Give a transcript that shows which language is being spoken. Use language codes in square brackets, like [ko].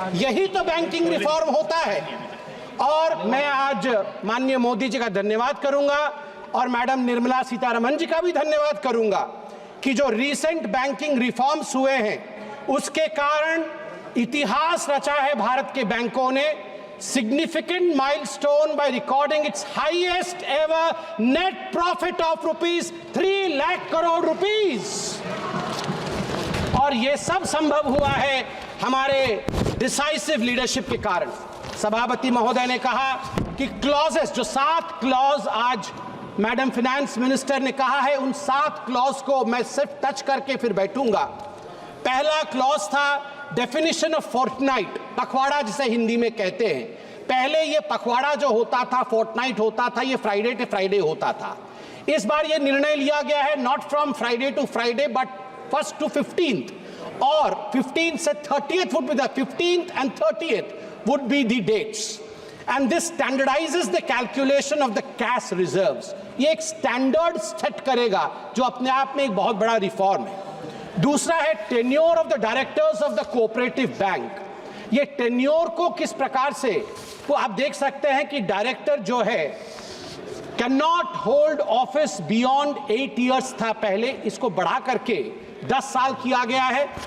[hi] यही तो banking reform होता है। और मैं आज माननीय मोदी जी का धन्यवाद करूंगा और मैडम निर्मला सीतारमण जी का भी धन्यवाद करूंगा कि जो रीसेंट बैंकिंग रिफॉर्म्स हुए हैं उसके कारण इतिहास रचा है भारत के बैंकों ने। [en] significant milestone by recording its highest ever net profit of rupees 3 lakh crore rupees। [hi] और ये सब संभव हुआ है हमारे डिसाइसिव लीडरशिप के कारण। सभापति महोदय ने कहा कि क्लॉजेस, जो 7 क्लॉज आज मैडम फाइनेंस मिनिस्टर ने कहा है, उन 7 क्लॉज को मैं सिर्फ टच करके फिर बैठूंगा। पहला क्लॉज था डेफिनेशन ऑफ फोर्टनाइट, पखवाड़ा जिसे हिंदी में कहते हैं। पहले ये पखवाड़ा जो होता था, फोर्टनाइट होता था, ये फ्राइडे टू फ्राइडे होता था। इस बार ये निर्णय लिया गया है [en] Not from Friday to Friday but 1st to 15th, और 15th से 30th would be the 15th and 30th would be the dates, and this standardizes the calculation of the cash reserves। [hi] ये एक स्टैंडर्ड सेट करेगा जो अपने आप में एक बहुत बड़ा रिफॉर्म है। दूसरा है [en] Tenure of the directors of the cooperative bank. [hi] ये टेन्योर को किस प्रकार से, तो आप देख सकते हैं कि डायरेक्टर जो है [en] can not hold office beyond 8 years [hi] था पहले, इसको बढ़ा करके 10 साल किया गया है।